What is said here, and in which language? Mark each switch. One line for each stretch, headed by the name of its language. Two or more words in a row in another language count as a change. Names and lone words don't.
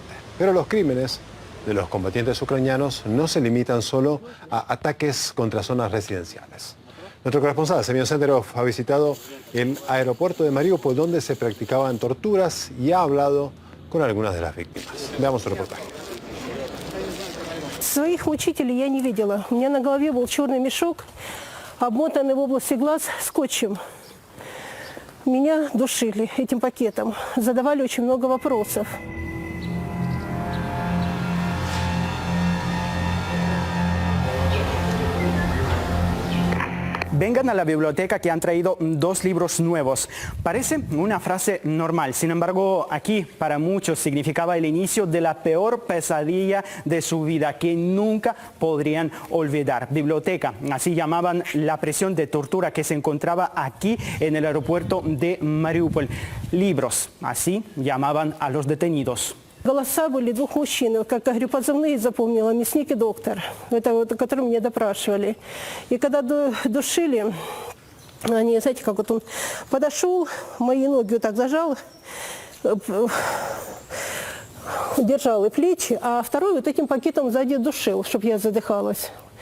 Spanish: Pero los crímenes de los combatientes ucranianos no se limitan solo a ataques contra zonas residenciales. Nuestro corresponsal, Semyon Senderov, ha visitado el aeropuerto de Mariupol, donde se practicaban torturas, y ha hablado con algunas de las víctimas. Veamos su reportaje.
Russian: Своих мучителей я не видела. У меня на голове был черный мешок, обмотанный в области глаз скотчем. Меня душили этим пакетом, задавали очень много вопросов.
Spanish: Vengan a la biblioteca que han traído 2 libros nuevos. Parece una frase normal, sin embargo, aquí para muchos significaba el inicio de la peor pesadilla de su vida que nunca podrían olvidar. Biblioteca, así llamaban la prisión de tortura que se encontraba aquí en el aeropuerto de Mariupol. Libros, así llamaban a los detenidos.
Russian: Голоса были 2 мужчин, как я говорю, позывные запомнила, мясник и доктор, это вот, которые меня допрашивали. И когда душили, они, знаете, как вот он подошел, мои ноги вот так зажал, держал и плечи, а второй вот этим пакетом сзади душил, чтобы я задыхалась.